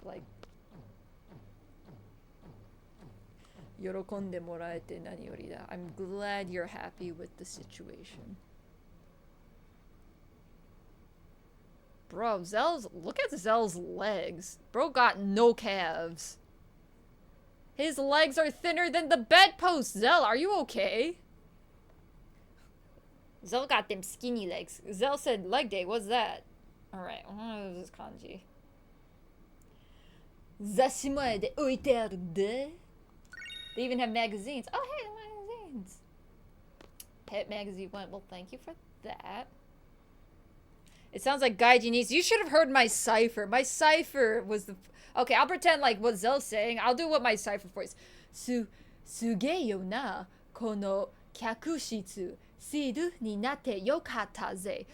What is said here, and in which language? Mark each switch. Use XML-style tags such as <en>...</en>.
<ja>Like, 喜んでもらえて何よりだ.</ja> <en>I'm glad you're happy with the situation. Bro, look at Zell's legs. Bro got no calves. His legs are thinner than the bedpost. Zell, are you okay? Zell got them skinny legs. Zell said leg day. What's that? Alright, what is this kanji?</en> <ja>雑誌前で置いてあるんで.</ja> <en>They even have magazines. Oh, hey, the magazines. Pet magazine went. Well, thank you for that. It sounds like Gaijinese. You should have heard my cipher. My cipher was the... Okay, I'll pretend like what Zell's saying. I'll do what my cipher voice.</en> <ja>Sugeyo na kono kyakushitsu siru ni natte yokatta ze.</ja>